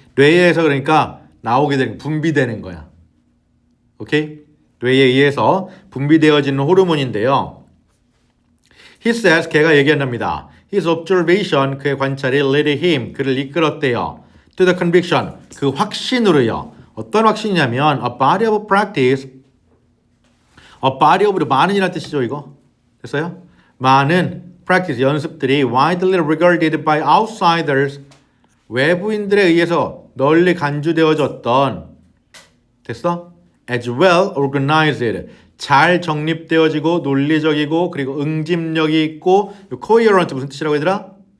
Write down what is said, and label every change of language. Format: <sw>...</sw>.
<ko>뇌에서 그러니까 나오게 되는 분비되는 거야. 오케이? 뇌에 의해서 분비되어지는 호르몬인데요.</ko> <en>He says,</en> <ko>걔가 얘기한답니다.</ko> <en>His observation,</en> <ko>그의 관찰이</ko> <en>led him,</en> <ko>그를 이끌었대요.</ko> <en>To the conviction,</en> <ko>그 확신으로요. 어떤 확신이냐면</ko> <en>a body of practice, a body of로 많은이라는 뜻이죠 이거.</en> <ko>됐어요? 많은 practice, 연습들이</ko> <en>widely regarded by outsiders,</en> <ko>외부인들에 의해서 널리 간주되어졌던 됐어?</ko> <en>as well organized,</en> <ko>잘 정립되어지고 논리적이고 그리고 응집력이 있고 coherent 무슨 뜻이라고 얘들아?</ko>